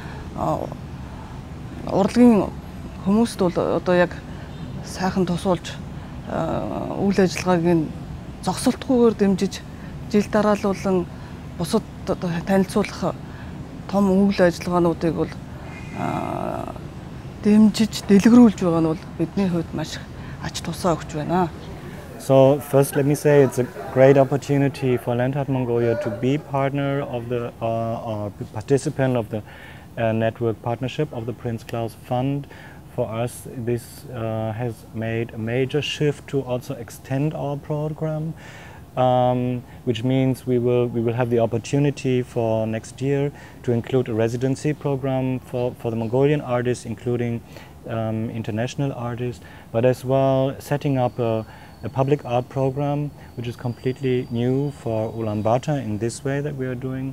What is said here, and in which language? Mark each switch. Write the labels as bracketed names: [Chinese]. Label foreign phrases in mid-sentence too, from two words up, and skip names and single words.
[Mongolian] урлагийн хүмүүст бол одоо яг сайхан тусуулж үйл ажиллагааг нь зогсолтгүйгээр дэмжиж жил дараалуулан бусад танилцуулах том үйл ажиллагаануудыг бол дэмжиж дэлгэрүүлж байгаа нь бол бидний хувьд маш ач тусаа өгч байна. [English] So first let me say it's a great opportunity for Art Mongolia to be partner of the or participant of the network partnership of the Prince Claus Fund. For us this has made a major shift to also extend our program, which means we will have the opportunity for next year to include a residency program for the Mongolian artists, including international artists, but as well setting up a public art program, which is completely new for Ulaanbaatar in this way that we are doing.